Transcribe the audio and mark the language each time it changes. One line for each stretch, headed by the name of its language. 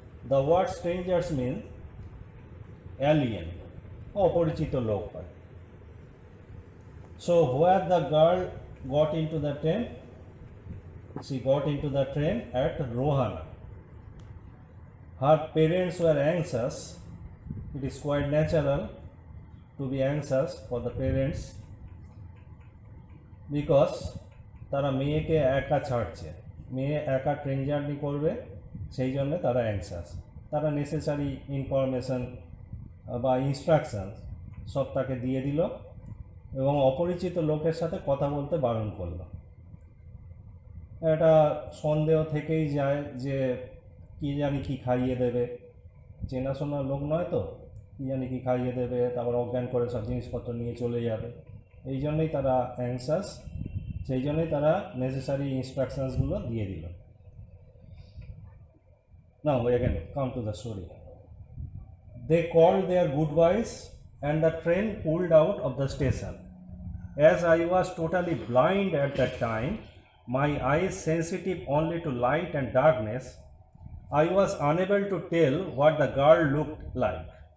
English: The word strangers means alien,
Bangla: অপরিচিত লোক হয়।
English: So where the girl got into the train, she got into the train at Rohana. Her parents were anxious. It is quite natural to be anxious for the parents because
Bangla: তারা মেয়েকে একা ছাড়ছে, মেয়ে একা train journey করবে, সেই জন্য তারা অ্যাংসাস। তারা নেসেসারি ইনফরমেশান বা ইনস্ট্রাকশান সব তাকে দিয়ে দিল এবং অপরিচিত লোকের সাথে কথা বলতে বারণ করল। এটা সন্দেহ থেকেই যায় যে কী জানি কী খাইয়ে দেবে, চেনাশোনা লোক নয় তো, কী জানি কী খাইয়ে দেবে, তারপর অজ্ঞান করে সব জিনিসপত্র নিয়ে চলে যাবে। এই জন্যই তারা অ্যাংসাস, সেই জন্যই তারা নেসেসারি ইনস্ট্রাকশনসগুলো দিয়ে দিল।
English: Now again come to the story. They called their goodbyes and the train pulled out of the station. As I was totally blind at that time, my eyes sensitive only to light and darkness, I was unable to tell what the girl looked like.